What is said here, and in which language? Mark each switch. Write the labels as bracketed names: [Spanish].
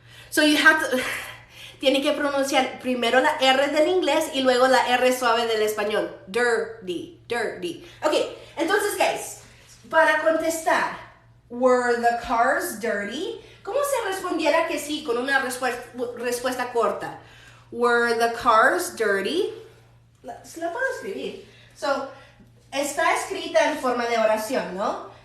[Spanish] So you have to, tiene que pronunciar primero la R del inglés y luego la R suave del español, dirty. [English] Okay, entonces guys, para contestar, were the cars dirty? [Spanish] ¿Cómo se respondiera que sí con una respuesta corta? [English] Were the cars dirty? La puedo escribir. [Spanish] So, está escrita en forma de oración, ¿no?